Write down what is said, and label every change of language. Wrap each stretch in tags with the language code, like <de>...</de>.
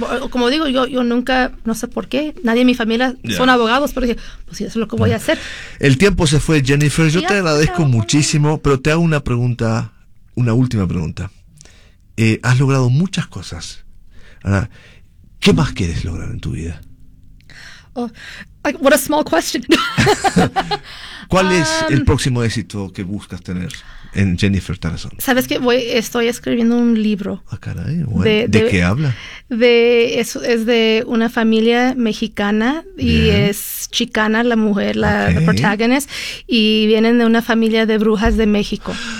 <es>Como digo, yo nunca, no sé por qué, nadie en mi familia son abogados, pero dije, pues sí, eso es lo que voy a hacer. El tiempo se fue, Jennifer, yo te agradezco muchísimo, pero te hago una pregunta, una última pregunta. Has logrado muchas cosas. Ahora, ¿qué más quieres lograr en tu vida?</es> <en>Oh, like, what a small question.</en> <es>¿Cuál es el próximo éxito que buscas tener en Jennifer Tarazón? Sabes que estoy escribiendo un libro. Ah, caray. Bueno. ¿De qué habla? Es de una familia mexicana y es chicana la mujer, la protagonista, y vienen de una familia de brujas de México.</es>